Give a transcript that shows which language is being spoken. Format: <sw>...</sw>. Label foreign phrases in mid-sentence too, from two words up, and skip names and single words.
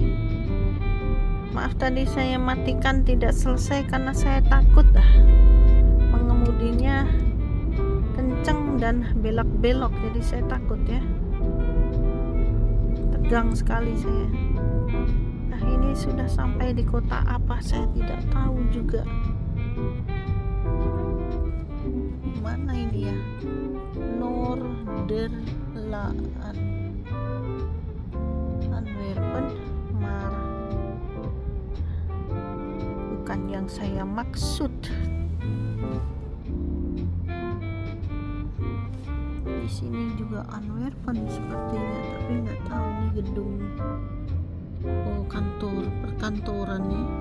<id>Maaf tadi saya matikan tidak selesai karena saya takut pengemudinya kenceng dan belok-belok, jadi saya takut ya. Tegang sekali saya. Nah ini sudah sampai di kota apa saya tidak tahu juga. Mana ini ya? Noorderlaan, Antwerpen, maar bukan yang saya maksud. Di sini juga Antwerpen sepertinya, tapi nggak tahu ini gedung kantor perkantoran nih.</id>